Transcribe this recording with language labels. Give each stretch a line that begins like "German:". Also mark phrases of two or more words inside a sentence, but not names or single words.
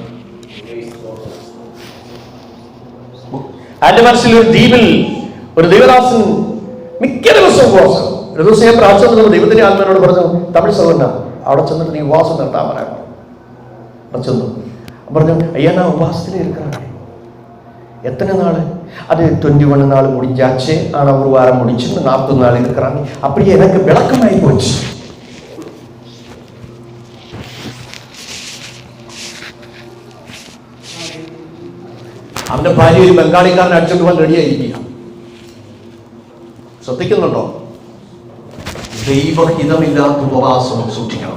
Malayalam: ആൻഡമാൻസിൽ ഒരു ദ്വീപിൽ ഒരു ദൈവദാസൻ മിക്ക ദിവസവും ഉപവാസം. ഒരു ദിവസം ഞാൻ പ്രാർത്ഥന ദൈവത്തിന്റെ ആത്മാനോട് പറഞ്ഞു, തമിഴ് സഹോദരൻ അവിടെ ചെന്നിട്ട് നീ ഉപവാസം നിർത്താൻ പറയാം. ചെന്നു പറഞ്ഞു,
Tamil: ஐயா நான் உபவாசத்துல இருக்கிறேன். எத்தனை நாள்? அது 21 நாள் முடிஞ்சாச்சு. ஆனா ஒரு வாரம் முடிச்சு 40 நாள் இருக்கிறாங்க. அப்படியே எனக்கு விளக்கமாயி போச்சு.
Malayalam: അവന്റെ ഭാര്യ ഒരു ബംഗാളിക്കാരൻ അടിച്ചോണ്ട് പോകാൻ റെഡിയായിരിക്കുക. ശ്രദ്ധിക്കുന്നുണ്ടോ? ദൈവഹിതമില്ലാത്ത ഉപവാസം സൂക്ഷിക്കണം.